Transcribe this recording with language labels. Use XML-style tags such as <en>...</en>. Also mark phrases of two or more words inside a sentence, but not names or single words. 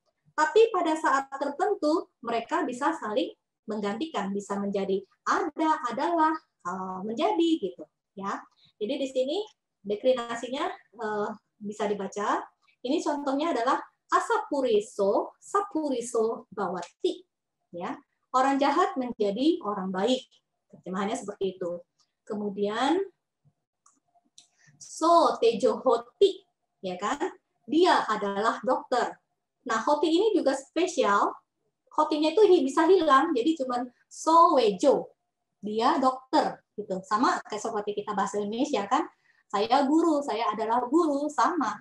<id>Tapi pada saat tertentu mereka bisa saling menggantikan, bisa menjadi ada, adalah, menjadi gitu, ya. Jadi di sini deklinasinya bisa dibaca. Ini contohnya adalah</id> <pi>asapuriso, sapuriso bawati,</pi> <id>ya. Orang jahat menjadi orang baik. Terjemahannya seperti itu.</id> <pi>Kemudian so tejo hoti,</pi> <id>ya kan? Dia adalah dokter. Nah, hoti ini juga spesial. Hotinya itu bisa hilang, jadi cuman</id> <pi>so wejo.</pi> <id>Dia dokter gitu. Sama kayak seperti kita bahasa Indonesia kan. Saya guru, saya adalah guru, sama.</id>